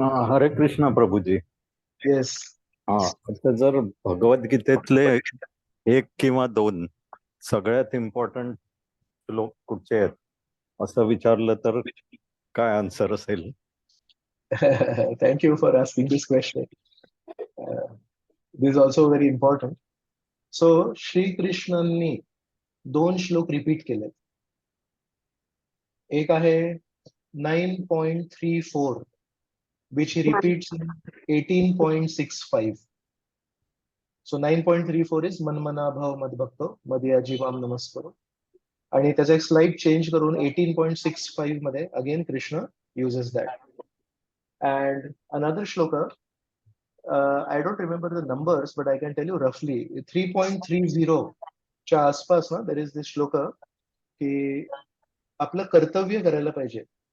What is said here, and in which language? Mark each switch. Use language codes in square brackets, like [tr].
[mr] हरे कृष्ण प्रभूजी. [en] Yes. [mr] आता जर भगवद्गीतेतले एक किंवा दोन सगळ्यात इम्पॉर्टंट श्लोक कुठचे आहेत असं विचारलं तर काय आन्सर असेल? [en] Thank you for asking this question. This is also very important. [mr] So श्रीकृष्णांनी दोन श्लोक रिपीट केले. एक आहे [en] 9.34 which he repeats in 18.65. So 9.34 is [sa] मनमना भाव मदभक्तो मदयाजी माम नमस्करो. [mr] आणि त्याचा एक स्लाइड चेंज करून 18.65 मध्ये again Krishna [en] uses that. And another shloka, I don't remember the numbers, but I can tell you roughly 3.30 [mr] च्या आसपास ना [en] there is this shloka [mr] की आपलं कर्तव्य करायला पाहिजे.